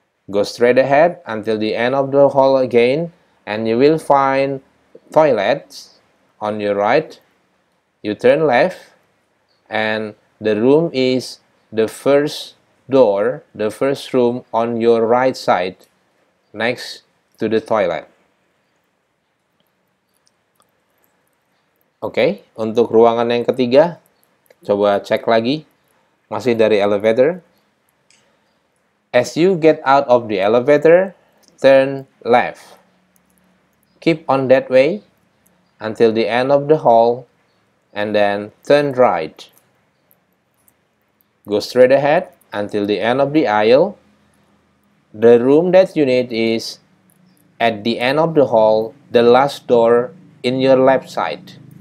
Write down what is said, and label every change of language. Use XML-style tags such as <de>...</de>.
<en>Go straight ahead until the end of the hall again, and you will find toilets on your right. You turn left, and the room is the first door, the first room on your right side, next to the toilet.</en> <id>Oke, untuk ruangan yang ketiga, coba cek lagi, masih dari elevator.</id> <en>As you get out of the elevator, turn left. Keep on that way until the end of the hall, and then turn right. Go straight ahead until the end of the aisle. The room that you need is at the end of the hall, the last door in your left side.</en>